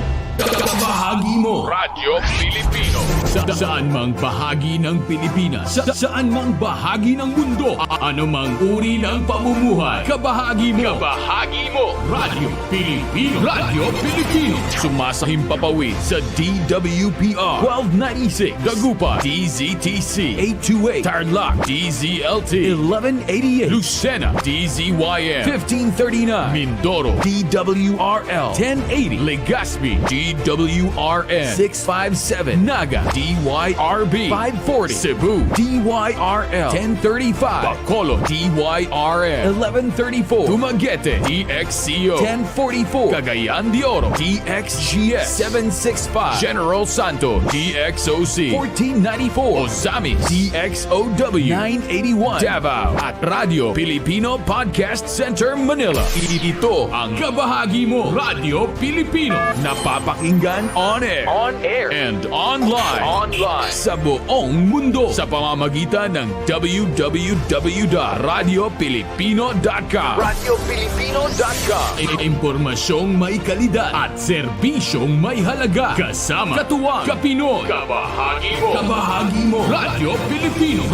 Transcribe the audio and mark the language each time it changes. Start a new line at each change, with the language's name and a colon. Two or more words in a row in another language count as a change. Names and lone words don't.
Filipino: Kabahagi Mo Radio Pilipino. Saan mang bahagi ng Pilipinas, saan mang bahagi ng mundo, anumang uri ng pamumuhay, kabahagi mo. Kabahagi Mo Radio Pilipino. Radio Pilipino. Sumasahim papawid sa DWPR 1296 Dagupan, DZTC 828 Tarlac, DZLT 1188 Lucena, DZYM 1539 Mindoro, DWRL 1080 Legazpi, DWRN 657 Naga, DYRB 540 Cebu, DYRL 1035 Bacolod, DYRN 1134 Dumaguete, DXCO 1044 Cagayan de Oro, DXGS 765 General Santos, DXOC 1494 Ozamis, DXOW 981 Davao at Radio Filipino Podcast Center Manila. Ito ang Kabahagi Mo Radio Pilipino. Napapakinggan
English: on air, and online
Filipino: sa buong mundo sa pamamagitan ng www.radiopilipino.com. Radiopilipino.com. Impormasyong may kalidad at serbisyong may halaga. Kasama, katuwang, kapinoy. Kabahagi Mo. Kabahagi Mo. Radio Pilipino.